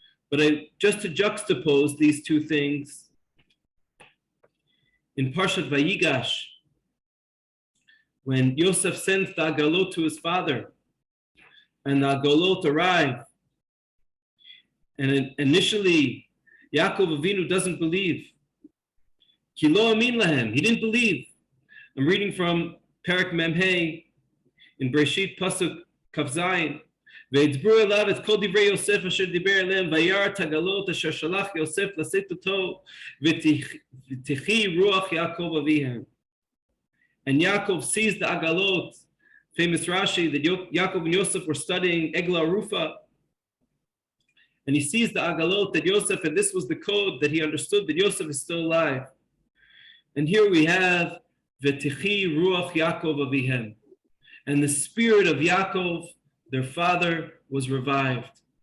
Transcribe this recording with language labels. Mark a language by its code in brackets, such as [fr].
[en] But just to juxtapose these two things, in Parshat Vayigash, when Yosef sends the agalot to his father, and the agalot arrive, and initially Yaakov Avinu doesn't believe. [he] Ki lo amin lahem, [en] he didn't believe. I'm reading from Perek Memhei in Breshit Pasuk Kaf Zayin. [he] וידברו אליו את כל דברי יוסף אשר דיבר אליהם וירא את הגלות אשר שלח יוסף לשאת אותו ותחי רוח יעקב אביהם. [en] And Yaakov sees the agalot, famous Rashi, that Yaakov and Yosef were studying Egla Rufa, and he sees the agalot that Yosef, and this was the code that he understood that Yosef is still alive. And here we have [he] v'tichi ruach Yaakov avihem, [en] and the spirit of Yaakov, their father, was revived.